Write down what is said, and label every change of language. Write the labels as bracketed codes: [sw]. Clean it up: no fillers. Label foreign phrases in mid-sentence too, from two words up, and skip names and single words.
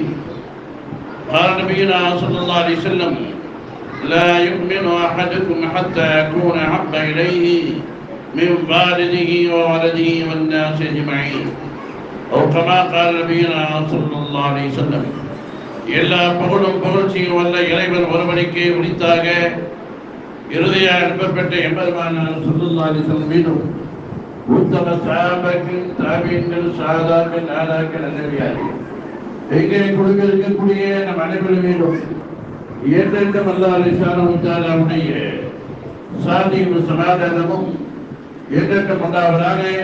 [ar] قال نبينا صلى الله عليه وسلم لا يؤمن أحدكم حتى يكون أحب إليه من والده وولده والناس أجمعين أو كما قال نبينا صلى الله عليه وسلم. [ta] எல்லா புகழும் புகழ்ச்சியும் வல்ல இறைவன் ஒருவனுக்கே உரித்தாக. இறுதியாக அனுப்பப்பட்ட எம்பெருமானார் [ar] صلى الله عليه وسلم [ta] மீதும் உத்தம சஹாபாக்கள், தாபீன்கள், ஸஹாபாக்கள், நாதாக்கள், நல்லடியார்கள் எங்கே கொடுக்க இருக்கக்கூடிய நம் அனைவரும் மீதும் என்றென்றும் [ar] الله سبحانه وتعالى [ta] சாந்தியும் சமாதானமும் என்றென்றும் உண்டாவதாக.